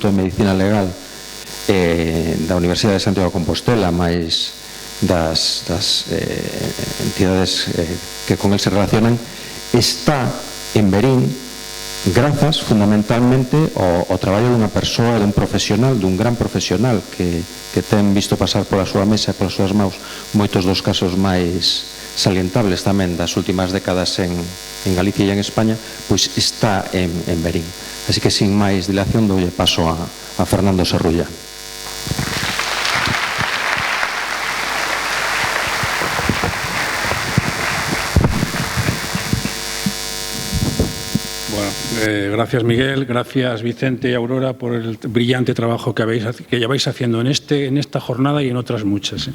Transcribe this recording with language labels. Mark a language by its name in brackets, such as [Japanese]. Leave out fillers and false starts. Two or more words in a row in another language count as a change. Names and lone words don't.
[Galician] de Medicina Legal da Universidade de Santiago de Compostela, máis das entidades que con el se relacionan, está en Verín grazas fundamentalmente ao traballo dunha persoa, dun profesional, dun gran profesional que ten visto pasar pola súa mesa e polas súas maus moitos dos casos máis salientables tamén das últimas décadas en Galicia e en España, pois está en Verín. Así que, sin máis dilación, doulle paso a Fernando Serrulla. [Spanish] Gracias, Miguel, gracias, Vicente y Aurora, por el brillante trabajo que lleváis haciendo en esta jornada y en otras muchas.